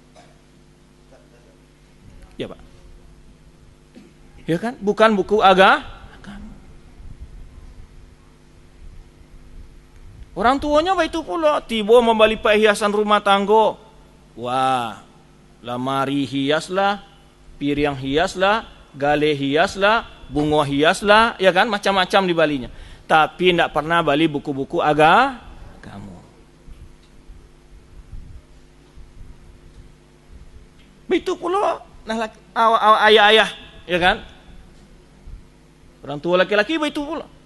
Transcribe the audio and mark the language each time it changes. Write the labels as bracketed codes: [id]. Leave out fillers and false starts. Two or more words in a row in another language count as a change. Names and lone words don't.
[id] Ya Pak. Ya kan? Bukan buku agama. Orang tuanya itu pula tiba membeli perhiasan rumah tangga. Wah, lamari hiaslah, piring hiaslah, gale hiaslah, bunga hiaslah, ya kan, macam-macam dibalinya. Tapi tidak pernah beli buku-buku agama. Itu pula ayah-ayah, ya kan? Orang tua laki-laki itu pula.